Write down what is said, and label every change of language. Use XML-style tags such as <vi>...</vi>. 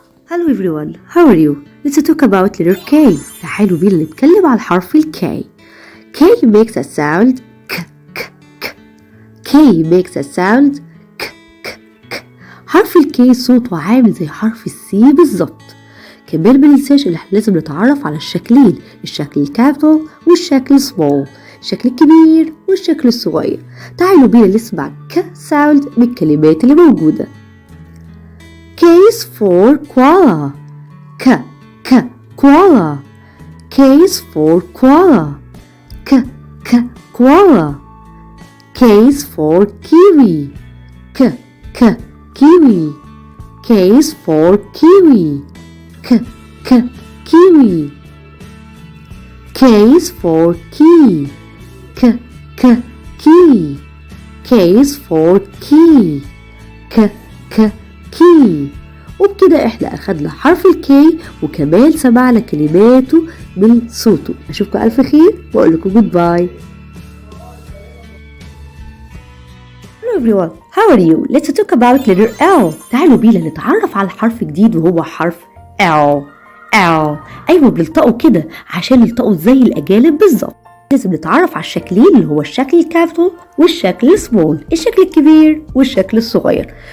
<en>Hello everyone, how are you? Let's talk about letter K.</en> <ar>تعالوا بينا نتكلم على حرف ال K.</ar> <en>K makes a sound K. K makes a sound K.</en> <ar>حرف ال الكي صوته عامل زي حرف السي بالظبط. كمان مننساش ان احنا لازم نتعرف على الشكلين، الشكل الكابيتال والشكل السمول، الشكل الكبير والشكل الصغير. تعالوا بينا نسمع ك ساوند من الكلمات اللي موجودة.</ar> <en>K is for koala. ك koala. K is for koala. ك koala. K is for kiwi. ك kiwi. K is for kiwi. ك kiwi. K is for key. ك key. K is for key. ك key.</en> <ar>وبكده احنا اخدنا حرف الكي وكمان سمعنا كلماته من صوته. اشوفكم الف خير واقول لكم جود باي.</ar> <en>Hello everyone, how are you? Let's talk about letter L.</en> <ar>تعالوا بينا نتعرف على حرف جديد وهو حرف L. ايوه بنلطقه كده عشان نلطقه زي الاجانب بالظبط. لازم نتعرف على الشكلين اللي هو الشكل الكابيتال والشكل السمول، الشكل الكبير والشكل الصغير.</ar>